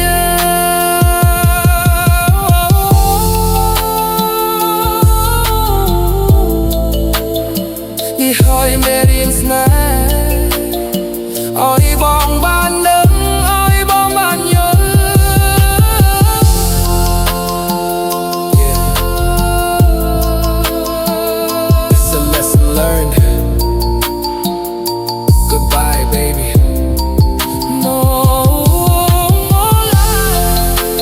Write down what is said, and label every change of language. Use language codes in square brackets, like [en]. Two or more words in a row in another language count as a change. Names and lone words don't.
[km] នេះហើយមេរៀនស្នេហ៍ឲ្យបងបានដឹងឲ្យបងបានយល់ [en] It's a lesson learned Goodbye baby No more lies